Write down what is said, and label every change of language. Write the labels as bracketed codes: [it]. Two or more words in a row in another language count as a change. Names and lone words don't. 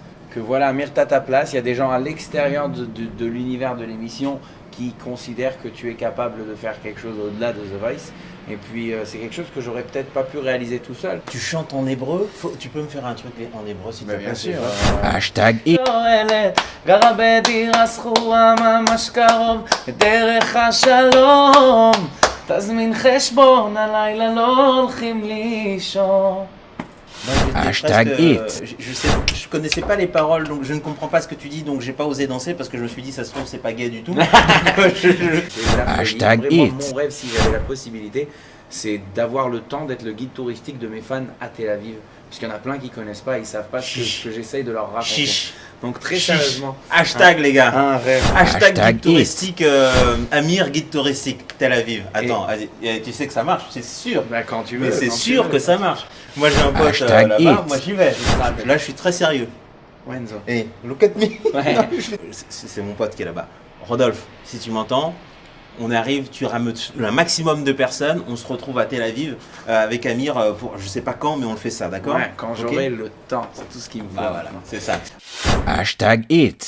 [fr] Que voilà, Amir, t'as ta place. Il y a des gens à l'extérieur de l'univers de l'émission qui considèrent que tu es capable de faire quelque chose au-delà de The Voice. Et puis, c'est quelque chose que j'aurais peut-être pas pu réaliser tout seul. Tu chantes en hébreu, tu peux me faire un truc en hébreu s'il te plaît? bien sûr. Hashtag It. [he] שואלת, גרה בדירה שכורה ממש קרוב, בדרך השלום, תזמין חשבון, הלילה לא הולכים לישון. [fr] Moi, j'étais Hashtag presque, je connaissais pas les paroles, donc je ne comprends pas ce que tu dis, donc j'ai pas osé danser parce que je me suis dit ça se trouve c'est pas gay du tout. Hashtag Vraiment, It. mon rêve, si j'avais la possibilité, c'est d'avoir le temps d'être le guide touristique de mes fans à Tel Aviv. Parce qu'il y en a plein qui connaissent pas, ils savent pas ce que j'essaye de leur raconter. Chiche. Donc très Chiche. sérieusement, Hashtag les gars. un rêve. Hashtag Hashtag guide touristique, Amir guide touristique Tel Aviv. Attends, vas-y, tu sais que ça marche, c'est sûr. Bah, quand tu veux. Mais c'est quand tu sûr veux. que ça marche. Moi j'ai un pote Hashtag là-bas, it. moi j'y vais. Là je suis très sérieux. Wenzo. [en] Hey, look at me. [fr] Ouais. Non, c'est mon pote qui est là-bas. Rodolphe, si tu m'entends, on arrive, tu rameutes un maximum de personnes, on se retrouve à Tel Aviv avec Amir pour je sais pas quand, mais on le fait ça, d'accord? Ouais, quand Ok. j'aurai le temps, c'est tout ce qu'il me faut. Bah voilà, c'est ça. Hashtag It.